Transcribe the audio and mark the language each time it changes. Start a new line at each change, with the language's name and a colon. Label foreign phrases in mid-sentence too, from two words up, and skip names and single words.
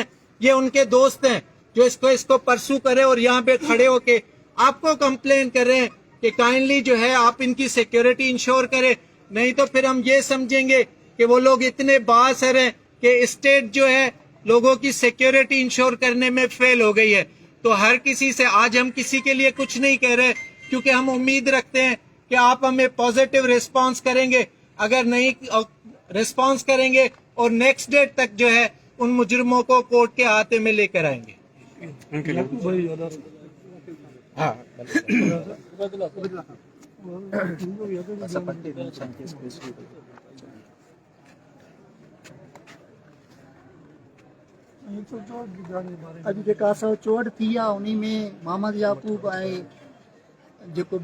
Urdu: یہ ان کے دوست ہیں جو اس کو پرسو کرے اور یہاں پہ کھڑے ہو کے آپ کو کمپلین کر رہے ہیں کہ کائنڈلی جو ہے آپ ان کی
English: security ensure
Urdu: کریں, نہیں تو پھر ہم یہ سمجھیں گے کہ وہ لوگ اتنے بااثر ہیں کہ اسٹیٹ جو ہے لوگوں کی
English: security ensure
Urdu: کرنے میں فیل ہو گئی ہے. تو ہر کسی سے, آج ہم کسی کے لیے کچھ نہیں کہہ رہے کیونکہ ہم امید رکھتے ہیں کہ آپ ہمیں
English: positive response
Urdu: کریں گے. اگر نہیں ریسپانس کریں گے اور
English: next date
Urdu: تک جو ہے ان مجرموں کو کورٹ کے ہاتھے میں لے کر آئیں گے.
Sindhi: अॼु जेका 164 थी आहे उन में मोहम्मद याकूब ऐं जेको